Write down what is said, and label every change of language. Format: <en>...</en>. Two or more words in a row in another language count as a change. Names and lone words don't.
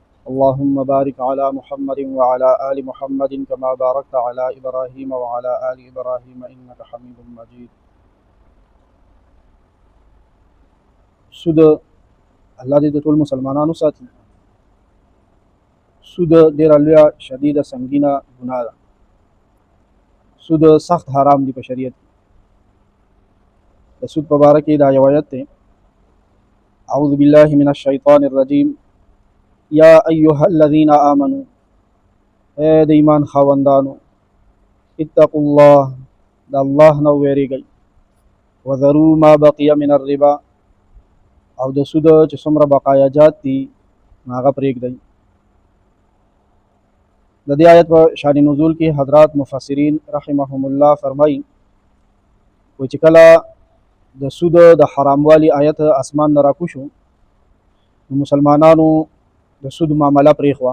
<ar>اللهم بارك على محمد وعلى آل محمد كما باركت على إبراهيم وعلى آل إبراهيم إنك حميد مجيد.</ar> <ps>سود الله دې د ټول مسلمانانو ساتي. سود ډېره لویه شدیده سنګینه ګناه ده. سود سخت حرام دی په شریعت کې. د سود په باره کې دا یو آیت دی:</ps> <ar>اعوذ بالله من الشیطان الرجیم یا ایها الذین آمنوا،</ar> <ps>اے د ایمان خاوندانو،</ps> <ar>اتقوا الله،</ar> <ps>د الله نه ویریږئ،</ps> <ar>وذروا ما بقي من الربا،</ar> <ps>او د سود چې څومره بقایاجات دي هغه پرېږدئ. د دې آیت په شان نزول کې حضرات مفسرین</ps> <ar>رحمهم الله</ar> <ps>فرمایي چې کله د سود د حراموالي آیت اسمان نه راکوشو نو مسلمانانو د سود معامله پرېښوه.</ps>